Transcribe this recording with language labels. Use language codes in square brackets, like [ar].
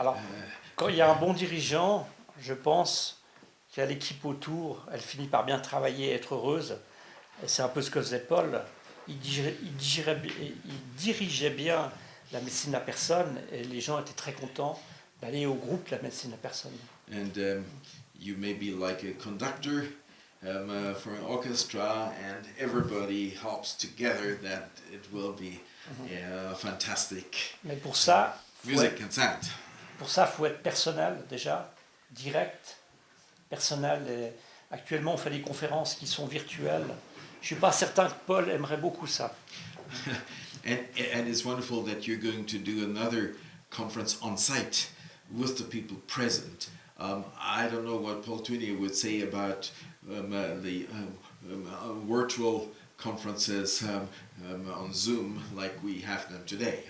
[fr] Alors, quand il y a un bon dirigeant, je pense qu'il y a l'équipe autour, elle finit par bien travailler, être heureuse. Et c'est un peu ce que faisait Paul. Il dirigeait bien la médecine de la personne et les gens étaient très contents d'aller au groupe de la médecine de la personne. [en] And you may be like a conductor for an orchestra, and everybody helps together that it will be fantastic [fr] Mais pour ça, [en] music and sound. [fr] Pour ça, il faut être personnel déjà, direct, personnel. Et actuellement, on fait des conférences qui sont virtuelles. Je ne suis pas certain que Paul aimerait beaucoup ça. [en] And it's wonderful that you're going to do another conference on site with the people present. I don't know what Paul Twinier would say about the virtual conferences on Zoom like we have them today.